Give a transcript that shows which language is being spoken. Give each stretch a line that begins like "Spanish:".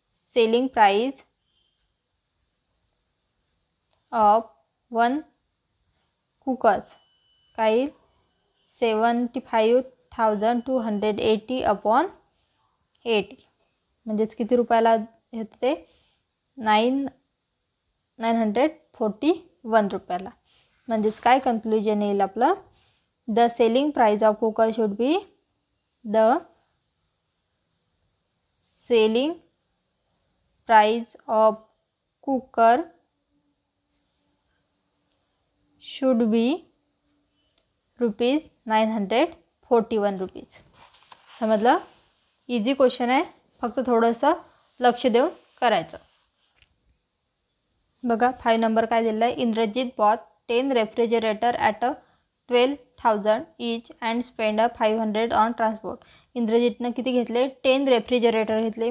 English: selling price of 1 cookers
Marathi: काय येईल?
English: 75,280 upon 80.
Marathi: म्हणजेच किती रुपयाला येतं ते? 941 रुपयाला. म्हणजेच काय कन्क्लुजन येईल आपलं?
English: The selling price of cooker should be the selling price of cooker should be ₹941 rupees.
Marathi: समजलं? इझी क्वेश्चन आहे, फक्त थोडंसं लक्ष देऊन करायचं. बघा 5 नंबर काय दिलेला आहे?
English: Indrajit bought 10 refrigerator at 12,000 each and spend 500 on transport.
Marathi: इंद्रजीतनं किती घेतले? 10 रेफ्रिजरेटर घेतले.